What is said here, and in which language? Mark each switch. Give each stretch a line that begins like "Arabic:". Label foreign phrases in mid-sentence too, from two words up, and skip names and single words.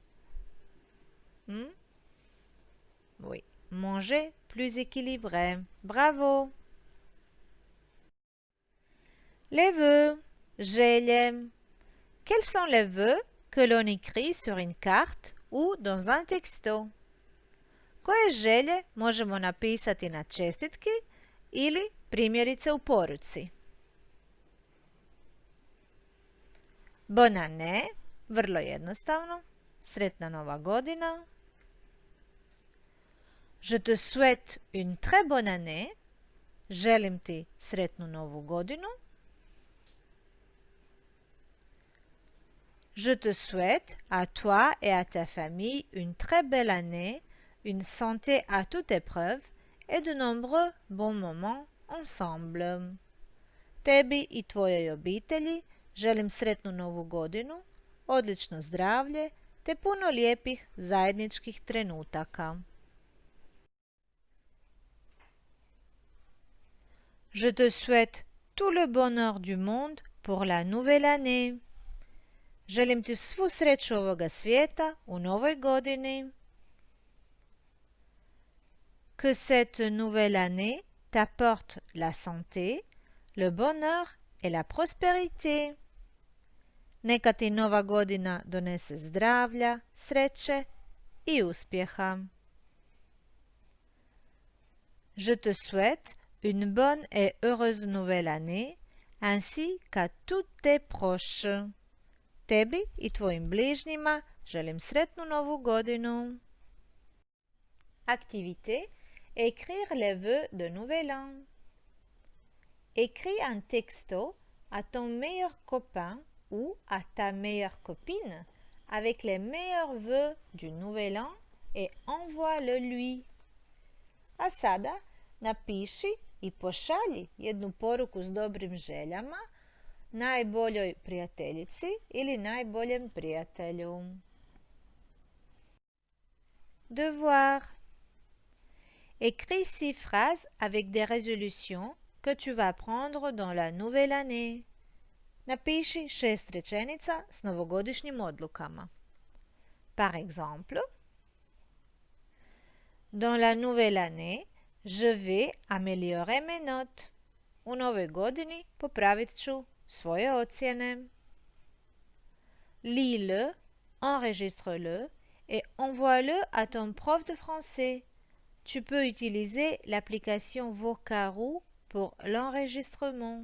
French: Oui, manger plus équilibré. Bravo. Les vœux.
Croatian: Želje.
French: Quels sont les vœux que l'on écrit sur une carte ou dans un texto?
Croatian: Koje želje možemo napisati na čestitki ili primjerice u poruci?
French: Bonne année,
Croatian: vrlo jednostavno. Sretna nova godina.
French: Je te souhaite une très bonne année.
Croatian: Želim ti sretnu novu godinu.
French: Je te souhaite à toi et à ta famille une très belle année, une santé à toute épreuve et de nombreux bons moments ensemble.
Croatian: Tebi i tvojoj obitelji želim sretnu novu godinu, odlično zdravlje te puno lijepih zajedničkih trenutaka.
French: Je te souhaite tout le bonheur du monde pour la nouvelle année.
Croatian: Želim ti svu sreću ovoga svijeta u novoj godini.
French: Que cette nouvelle année t'apporte la santé, le bonheur et la prospérité.
Croatian: Neka ti nova godina donese zdravlja, sreće i uspjeha.
French: Je te souhaite une bonne et heureuse nouvelle année, ainsi qu'à tous tes proches.
Croatian: Tebi i tvojim bližnjima želim sretnu novu godinu.
French: Activité. Écrire les vœux de nouvel an. Écris un texto à ton meilleur copain ou à ta meilleure copine avec les meilleurs vœux du nouvel an et envoie-le lui.
Croatian: A sada napiši i pošalji jednu poruku s dobrim željama najboljoj prijateljici ili najboljem prijatelju.
French: Devoir. Écris 6 phrases avec des résolutions que tu vas prendre dans la nouvelle année.
Croatian: Napiši 6 rečenica s novogodišnjim odlukama.
French: Par exemple, dans la nouvelle année, je vais améliorer mes notes.
Croatian: U novoj godini popravit ću svoje ocjene.
French: Lis-le, enregistre-le et envoie-le à ton prof de français. Tu peux utiliser l'application Vocaroo pour l'enregistrement.